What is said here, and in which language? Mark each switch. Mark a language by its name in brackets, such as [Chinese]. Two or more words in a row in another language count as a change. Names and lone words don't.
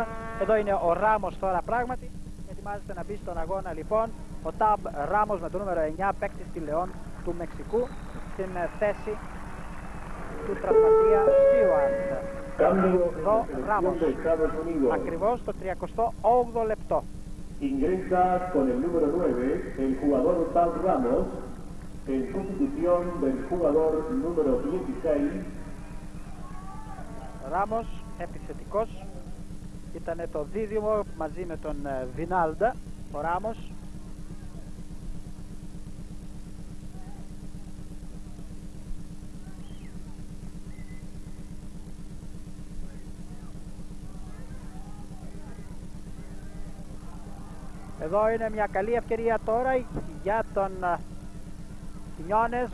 [Greek] Εδώ είναι ο Ράμος τώρα πράγματι, ετοιμάζεται να μπει στον αγώνα λοιπόν. Ο Ταμπ Ράμος με το νούμερο 9, παίκτης στη Λεόν του Μεξικού, στην θέση του τραυματία Στίουαρτ. Εδώ Ράμος, ακριβώς το 38ο λεπτό. [Spanish] Ingresa con el número 9 el jugador Tab Ramos en sustitución del jugador número 16. [Greek] Ράμος, επιθετικός, ήταν το δίδυμο μαζί με τον Βινάλντα, ο Ράμος. Εδώ είναι μια καλή ευκαιρία τώρα για τον Κινιόνες.